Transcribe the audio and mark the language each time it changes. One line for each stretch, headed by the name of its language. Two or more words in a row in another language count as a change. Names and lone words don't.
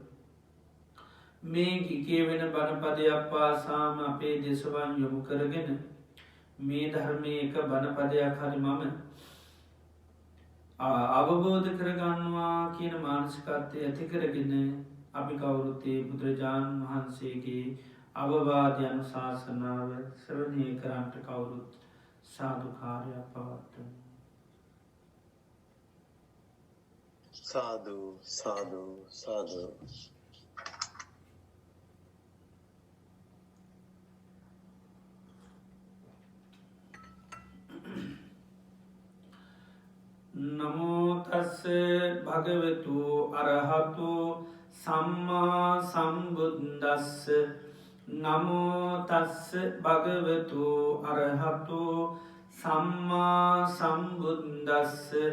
Sinhala: මේ ගිකේ වෙන බණපදයක් පාසාම අපේ දෙසවන් යොමු කරගෙන මේ ධර්මය එක බණපදයක් හරි මම අවබෝධ කරගන්නවා කියන මානසිකත්වය ඇති කරගෙන අපි කවුරුත්තේ බුදුරජාණන් වහන්සේගේ අවවාදයන් ශාසනාව ශ්‍රවණය කරන්ට කවුරුත් සාධකාරයක් පවත්වන.
Pali: සාදු සාදු සාදු. නමෝතස්ස භගවතු අරහතු සම්මා සම්බුද්දස්ස නමෝතස්ස භගවතු අරහතු සම්මා සම්බුද්දස්ස